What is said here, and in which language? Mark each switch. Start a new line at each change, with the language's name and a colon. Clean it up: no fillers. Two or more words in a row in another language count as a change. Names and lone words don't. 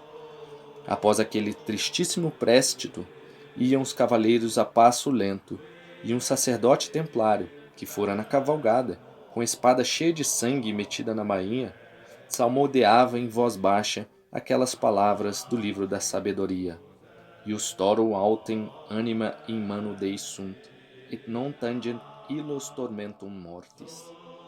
Portuguese: Após aquele tristíssimo préstito, iam os cavaleiros a passo lento, e um sacerdote templário, que fora na cavalgada, com a espada cheia de sangue metida na bainha, salmodeava em voz baixa aquelas palavras do livro da sabedoria.
Latin: Iustoro autem anima in manu Dei sunt, et non tangent illos tormentum mortis.